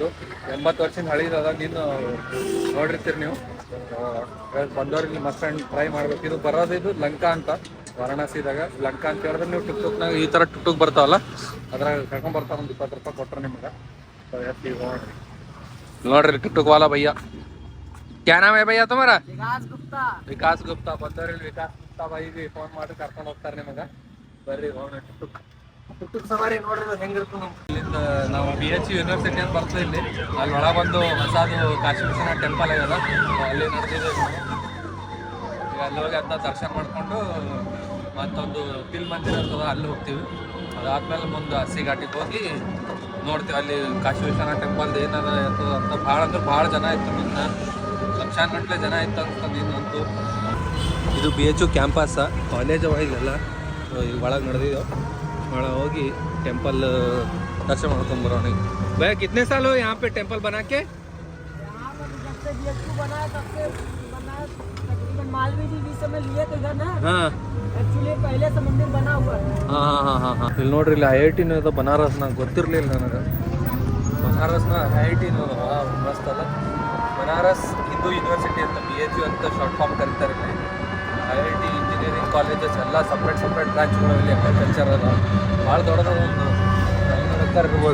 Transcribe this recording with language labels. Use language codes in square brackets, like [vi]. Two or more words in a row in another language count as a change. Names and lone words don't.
[kn] 80 ವರ್ಷದ ಹಳಿದದ. ನೀನು ನೋಡಿರ್ತೀರಿ ನೀವು. ಬಂದವ್ರಿಗೆ [en] must and try [kn] ಮಾಡ್ಬೇಕು. ಇದು ಬರೋದಿದು ಲಂಕಾ ಅಂತ, ವಾರಾಣಸಿದಾಗ. ಲಂಕಾ ಅಂತ ಹೇಳಿದ್ರೆ ನೀವು ಟುಕ್ನಾಗ ಈ ಥರ ಟುಕ್ ಬರ್ತಾವಲ್ಲ, ಅದ್ರಾಗ ಕರ್ಕೊಂಡ್ಬರ್ತಾವ. ಒಂದು 20 ರೂಪಾಯಿ ಕೊಟ್ರೆ ನಿಮ್ಗೆ. ನೋಡ್ರಿ [hi] टुक वाला भैया. क्या नाम है भैया तुम्हारा? [kn] ವಿಕಾಸ್ ಗುಪ್ತಾ. ಬಂದವ್ರಲ್ಲಿ ವಿಕಾಸ್ ಗುಪ್ತಾ ಬಾಯಿಗೆ ಫೋನ್ ಮಾಡಿ ಕರ್ಕೊಂಡು ಹೋಗ್ತಾರೆ ನಿಮಗೆ. ಬರ್ರಿ ಹೋಗೋಣ. ಟುಕ್ ಸವಾರಿ ನೋಡ್ರಿ ಹೆಂಗಿರ್ತದೆ. ಇಲ್ಲಿಂದ ನಾವು BHU ಯೂನಿವರ್ಸಿಟಿ ಅಂತ ಬರ್ತದೆ ಇಲ್ಲಿ. ಅಲ್ಲಿ ಒಳಗೊಂದು ಹೊಸದು ಕಾಶಿ ವಿಶ್ವನಾಥ್ ಟೆಂಪಲ್ ಆಗ್ಯದ, ಅಲ್ಲಿ ನಡೆದಿದೆ. ಈಗ ಅಲ್ಲಿ ಹೋಗಿ ಅದನ್ನ ದರ್ಶನ ಮಾಡಿಕೊಂಡು ಮತ್ತೊಂದು ತಿಲ್ ಮಂದಿರ ಇರ್ತದೆ, ಅಲ್ಲಿ ಹೋಗ್ತೀವಿ. ಅದಾದ್ಮೇಲೆ ಮುಂದೆ ಹಸಿ ಘಾಟಿಗೆ ಹೋಗಿ ನೋಡ್ತೀವಿ ಅಲ್ಲಿ ಕಾಶಿ ವಿಶ್ವನಾಥ್ ಟೆಂಪಲ್ ಏನಾರ ಇರ್ತದೆ ಅಂತ. ಭಾಳ ಅಂದ್ರೆ ಭಾಳ ಜನ ಇತ್ತು, ನಿನ್ನ ಲಕ್ಷಾನ್ಗಟ್ಲೆ ಜನ ಇತ್ತು ಅಂತಂದು ಇನ್ನಂತೂ. ಇದು BHU ಕ್ಯಾಂಪಸ್, ಕಾಲೇಜ್ ಒಳಗೆಲ್ಲ ಒಳಗೆ ನಡೆದಿದ್ದೆವು. ಒಳಗೆ ಹೋಗಿ [hi] टेंपल दर्शन [kn] ಮಾಡ್ಕೊಂಡು ಬರೋಣ. [hi] भैया कितने साल हो यहाँ पे टेंपल बना के? पहले से मंदिर बना हुआ है. हाँ. [kn] ಇಲ್ಲಿ ನೋಡ್ರಿ, ಇಲ್ಲಿ IIT ಇದು ಬನಾರಸ್. ನಂಗೆ ಗೊತ್ತಿರಲಿಲ್ಲ ನನಗೆ. ಬನಾರಸ್ನ IIT ಮಸ್ತ್ ಅಲ್ಲ. ಬನಾರಸ್ ಹಿಂದೂ ಯೂನಿವರ್ಸಿಟಿ ಅಂತ BHU ಅಂತ [en] short form [kn] ಕರೀತಾರೆ. ಇಲ್ಲಿ IIT [en] engineering colleges [kn] ಎಲ್ಲ [en] separate branches [kn] ಇಲ್ಲಿ. ಅಗ್ರಿಕಲ್ಚರ್ ಅದ, ಭಾಳ ದೊಡ್ಡದ ಒಂದು ಇರ್ಬೋದು.